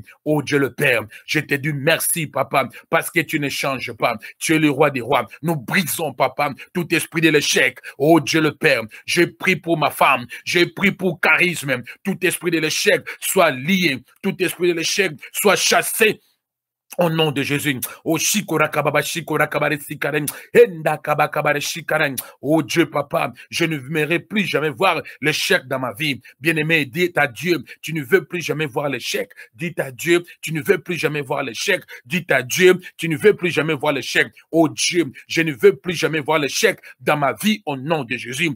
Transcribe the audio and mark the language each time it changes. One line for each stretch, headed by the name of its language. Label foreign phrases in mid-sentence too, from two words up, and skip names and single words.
French: Oh Dieu le Père, je te dis merci, Papa, parce que tu ne changes pas. Tu es le roi des rois. Nous brisons, Papa, tout esprit de l'échec. Oh Dieu le Père, je prie pour ma femme. Je prie pour charisme. Tout esprit de l'échec soit lié. Tout esprit de l'échec soit chassé au nom de Jésus. Oh shikora kababa shikora kabare sikaren. Enda kaba kabare shikaren. Oh Dieu papa, je ne verrai plus jamais voir l'échec dans ma vie. Bien-aimé, dis à Dieu, tu ne veux plus jamais voir l'échec. Dis à Dieu, tu ne veux plus jamais voir l'échec. Dis à Dieu, tu ne veux plus jamais voir l'échec. Oh Dieu, je ne veux plus jamais voir l'échec dans ma vie au nom de Jésus.